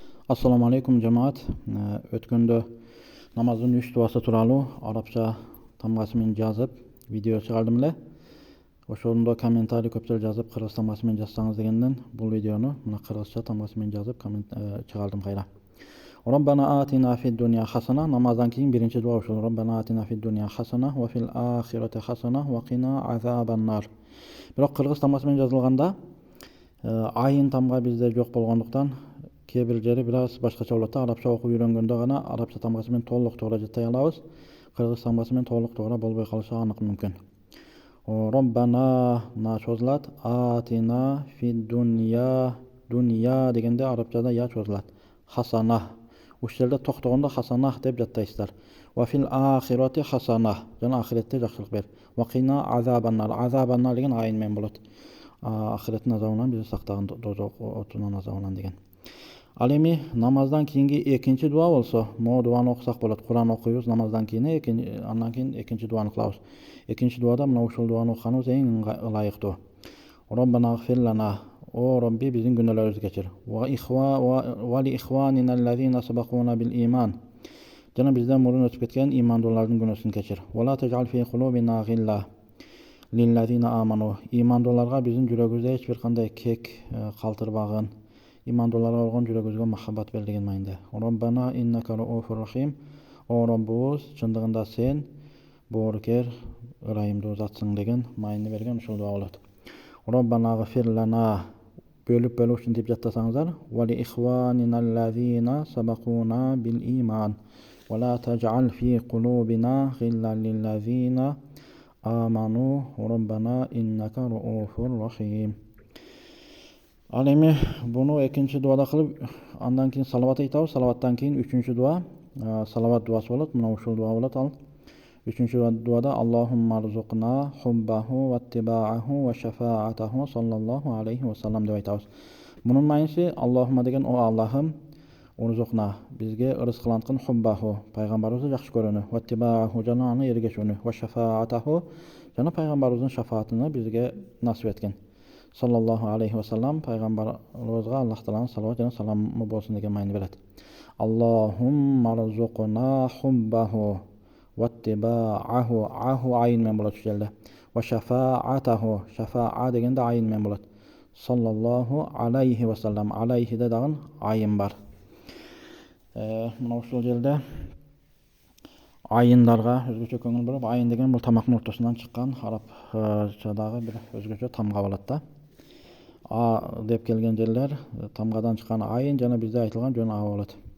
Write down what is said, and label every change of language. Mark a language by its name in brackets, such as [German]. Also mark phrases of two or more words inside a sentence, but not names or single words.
[Arabic] السلام عليكم جماعة. [Kyrgyz] Өткөндө намаздын 3 дуасы тууралуу арабча тамгасы менен жазып видео чыгардым эле. Ошондо комментарий көптөр жазып, кыргыз тамгасы менен жазсаңыз дегенден бул видеону мына кыргызча тамгасы менен жазып чыгардым кайра. [Arabic] ربنا آتنا في الدنيا حسنة, [Kyrgyz] намаздан кийин биринчи дуа ушул. [Arabic] ربنا آتنا في الدنيا حسنة وفي الآخرة حسنة وقنا عذاب النار. [Kyrgyz] Бирок кыргыз тамгасы менен жазылганда айын тамга бизде жок болгондуктан кээ бир жери бир аз башкача болот. Арабча окуп үйрөнгөндө гана арабча тамгасы менен толук туура жаттай алабыз. Кыргыз тамгасы менен толук туура болбой калышы анык мүмкүн. Роббана на чозулат, [Arabic] آتنا في الدنيا, [Kyrgyz] дуния дегенде арабчада я чозулат. Хасана. Ушул жерде токтогондо хасана деп жаттайсыздар. [Arabic] وفي الآخرة حسنة. [Kyrgyz] Жана ахиретте жакшылык бер. [Arabic] وقنا عذاب النار. [Kyrgyz] Азабаннар деген айын менен болот. Ахиреттин азабынан бизди сактаган, дозок отунан азабынан деген. Ал эми намаздан кийинки экинчи дуа болсо, могу дуаны окусак болот. Куран окуйбуз намаздан кийин, андан кийин экинчи дуаны кылабыз. Экинчи дуада мына ушул дуаны окуганыбыз эң ылайыктуу. [Arabic] ربنا اغفر لنا, [Kyrgyz] о Робби биздин күнөөлөрүбүздү кечир. [Arabic] ولإخواننا الذين سبقونا بالإيمان. [Kyrgyz] Жана бизден мурун өтүп кеткен имандуулардын күнөөсүн кечир. [Arabic] ولا تجعل في قلوبنا غلا للذين آمنوا. [Kyrgyz] Имандууларга биздин жүрөгүбүздө эч бир кандай кек калтырбагын. Имандууларга болгон жүрөгүбүзгө махаббат бер деген маанайда. [Arabic] ربنا إنك رؤوف رحيم. [Kyrgyz] О Роббубуз, чындыгында сен боорукер, ырайымдуу затсың деген маани берген ушул дуа болот. [Arabic] ربنا اغفر لنا, [Kyrgyz] бөлүп ушинтип жаттасаңыздар. [Arabic] ولإخواننا الذين سبقونا بالإيمان. ولا تجعل في قلوبنا غلا للذين آمنوا. ربنا إنك رؤوف رحيم. [Kyrgyz] Ал эми буну экинчи дуада кылып, андан кийин салават айтабыз. Салаваттан кийин үчүнчү дуа, салават дуасы болот. Мына ушул дуа болот ал. Үчүнчү дуада [Arabic] اللهم ارزقنا حبه واتباعه وشفاعته صلى الله عليه وسلم [Kyrgyz] деп айтабыз. Мунун мааниси Аллахумма деген о Аллахым, урзукна бизге ырыскыланткын хуббаху, пайгамбарыбызды жакшы көрүүнү, [Arabic] واتباعه [Kyrgyz] жана аны эргешүүнү, [Arabic] وشفاعته [Kyrgyz] жана пайгамбарыбыздын шафаатыны бизге насип эткен. [Arabic] صلى الله عليه وسلم, [Kyrgyz] пайгамбарыбызга Аллах тааланын салават жана саламы болсун деген маани берет. [Arabic] اللهم ارزقنا حبه واتباعه, [Kyrgyz] аху айын менен болот ушул жерде. [Arabic] وشفاعته, [Kyrgyz] шафаа дегенде айын менен болот. [Arabic] صلى الله عليه وسلم, [Kyrgyz] алейхиде дагы айын бар. Мына ушул жерде айындарга өзгөчө көңүл буруп, айын деген бул тамактын ортосунан чыккан арабчадагы бир өзгөчө тамга болот да. А деп келген жерлер тамгадан чыккан айын жана бизде айтылган жөн а болот.